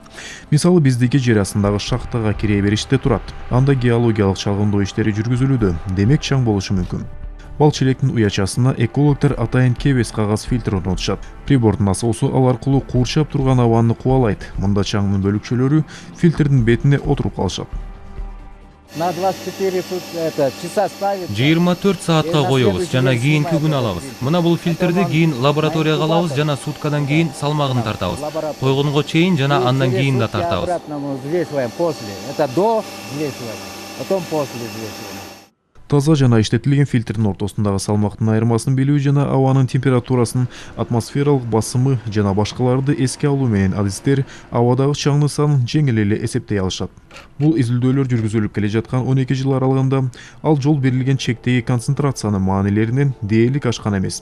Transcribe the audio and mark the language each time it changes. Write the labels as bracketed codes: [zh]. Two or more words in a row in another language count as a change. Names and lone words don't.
[ky] Мисалы биздики жер астындагы шахтага кире бериште турат. Анда геологиялык чалгындоо иштери жүргүзүлүүдө, демек чаң болушу мүмкүн. Бал чилектин уячасына экологдор атайын кебес кагаз фильтр орнотушат. Прибордун насоосу ал аркылуу куурчап турган абаны кубалайт. Мында чаңдын бөлүкчөлөрү фильтрдин бетине отуруп калышат. [ru] На 24 часа ставить. [ky] 24 саатка коебуз жана кийинки күн алабыз. Мына бул фильтрди кийин лабораторияга алабыз жана суткадан кийин салмагын тартабыз. Койгонго чейин жана андан кийин да тартабыз. [ru] Это до взвешивания, потом после взвешивания. [ky] Таза жана иштетилген фильтрдин ортосундагы салмактын айырмасын билүү жана абанын температурасын, атмосфералык басымы жана башкаларды эске алуу менен адистер абадагы чаңдын санын жеңил эле эсептей алышат. Бул изилдөөлөр жүргүзүлүп келе жаткан 12 жыл аралыгында ал жол берилген чектеги концентрациянын маанилеринен дээрлик ашкан эмес.